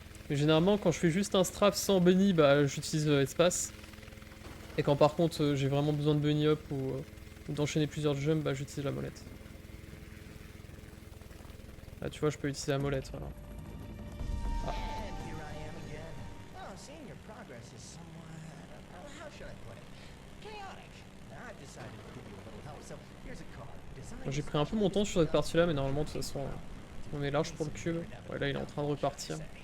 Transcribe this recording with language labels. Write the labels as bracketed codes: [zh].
[fr] Mais généralement, quand je fais juste un strap sans bunny, bah j'utilise espace. Et quand par contre j'ai vraiment besoin de bunny up ou d'enchaîner plusieurs jumps, bah j'utilise la molette. Là tu vois, je peux utiliser la molette, voilà. [en] And here I am again. Well, seeing your progress is somewhat, how should I put it? Chaotic. I've decided to give you a little help, so here's a card. [fr] J'ai pris un peu mon temps sur cette partie-là, mais normalement de toute façon, on est large pour le cube. Ouais, là il est en train de repartir.